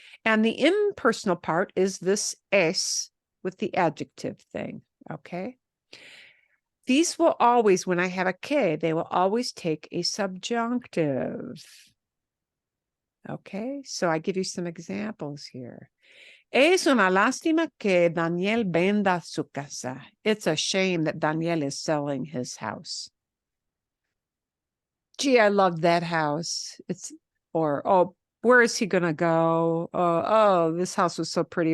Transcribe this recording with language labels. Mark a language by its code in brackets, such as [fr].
[en] And the impersonal part is this es with the adjective thing. Okay. These will always, when I have a que, they will always take a subjunctive. Okay. So I give you some examples here. [es] Es una lástima que Daniel venda su casa. [en] It's a shame that Daniel is selling his house. Gee, I love that house. Oh, where is he going to go? Oh, this house was so pretty.